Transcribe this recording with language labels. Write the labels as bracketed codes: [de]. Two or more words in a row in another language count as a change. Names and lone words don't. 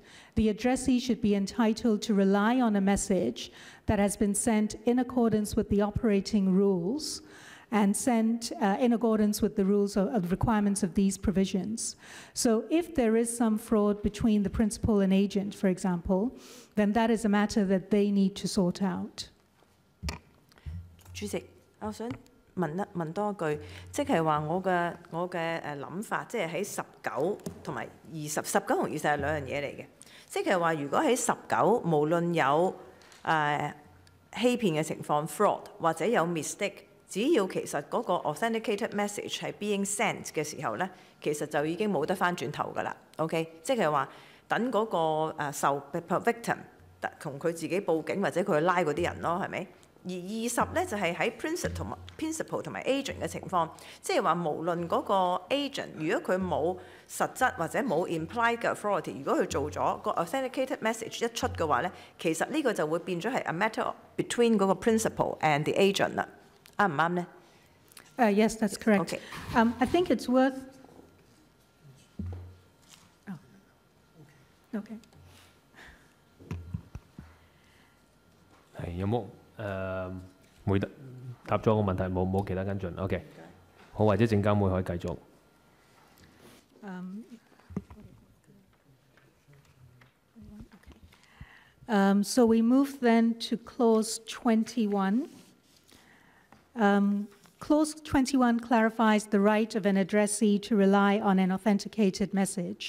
[en] The addressee should be entitled to rely on a message that has been sent in accordance with the operating rules and sent in accordance with the rules of requirements of these provisions. So if there is some fraud between the principal and agent, for example, then that is a matter that they need to sort out. [yue] 主席，我想問多一句，即係話我嘅諗法，即係喺19同埋20，19同20係兩樣嘢嚟嘅。即係話，如果喺19無論有欺騙嘅情況 fraud 或者有 mistake， 只要其實嗰個 [en] authenticated message [yue] 係 [en] being sent [yue] 嘅時候咧，其實就已經冇得翻轉頭㗎啦。OK， 即係話等嗰個victim 同佢自己報警或者佢去拉嗰啲人咯，係咪？而20咧就係喺 principal 同埋 agent 嘅情況，即係話無論嗰個 agent 如果佢冇實質或者冇 implied 嘅 authority， 如果佢做咗個 [en] authenticated message [yue] 一出嘅話咧，其實呢個就會變咗係 [en] a matter between [yue] 嗰個 [en] principal and the agent [yue] 啦。啱唔啱咧 [en] ？Yes, that's correct. Okay. I think it's worth. Oh. Okay. [yue] 係有冇回答咗個問題？冇其他跟進。OK， 好，或者證監會可以繼續。 [en] So we move then to clause 21. Clause 21 clarifies the right of an addressee to rely on an authenticated message.